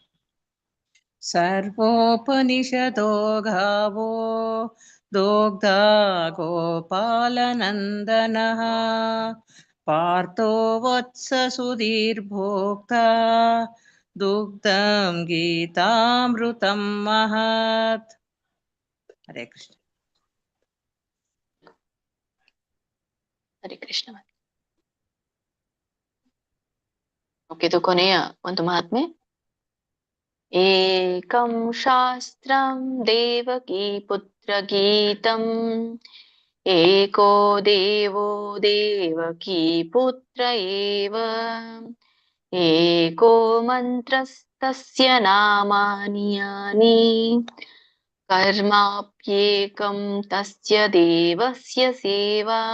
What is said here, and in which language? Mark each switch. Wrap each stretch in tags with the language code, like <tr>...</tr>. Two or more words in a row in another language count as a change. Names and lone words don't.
<sa>ಸರ್ವೋಪನಿಷದೋ ಗಾವೋ ದೋಗ್ಧ ಗೋಪಾಲನಂದನಃ ಪಾರ್ಥೋ ವತ್ಸ ಸುಧೀರ್ಭೋಕ್ತ ದುಗ್ಧಂ ಗೀತಾಮೃತಂ ಮಹತ್. ಹರೇ ಕೃಷ್ಣ. ಹರೇ ಕೃಷ್ಣ.</sa> <kn>ಓಕೆ, ಇದು ಕೊನೆಯ ಒಂದು ಮಹಾತ್ಮೆ.</kn> <sa>ಏಕಂ ಶಾಸ್ತ್ರಂ ದೇವಕೀ ಪುತ್ರ ಗೀತಂ ಏಕೋ ದೇವೋ ದೇವಕೀ ಪುತ್ರ ಏವ ಏಕೋ ಮಂತ್ರಸ್ತಸ್ಯ ನಾಮಾನಿ ಯಾನಿ ಕರ್ಮಾಪ್ಯೇಕಂ ತಸ್ಯ ದೇವಸ್ಯ ಸೇವಾ.</sa>